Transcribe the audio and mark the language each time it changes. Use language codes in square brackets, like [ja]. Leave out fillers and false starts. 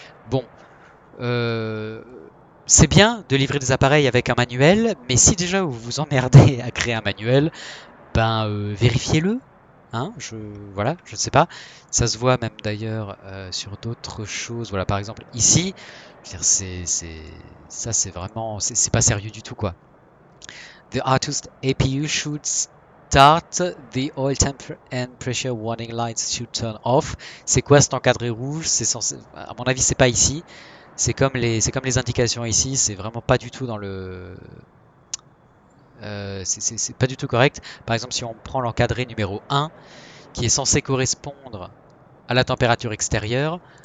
[fr] Bon, euh, c'est bien de livrer des appareils avec un manuel, mais si déjà vous vous emmerdez à créer un manuel, ben vérifiez-le. Hein, voilà, je ne sais pas. Ça se voit même d'ailleurs sur d'autres choses. Voilà, par exemple ici, je veux dire, ça c'est vraiment, c'est pas sérieux du tout quoi. [en] The Artust APU should start, the oil temp and pressure warning lights should turn off. [fr] C'est quoi cet encadré rouge? C'est censé, à mon avis, c'est pas ici. C'est comme les indications ici. C'est vraiment pas du tout dans le, c'est pas du tout correct. Par exemple, si on prend l'encadré numéro 1, qui est censé correspondre à la température extérieure.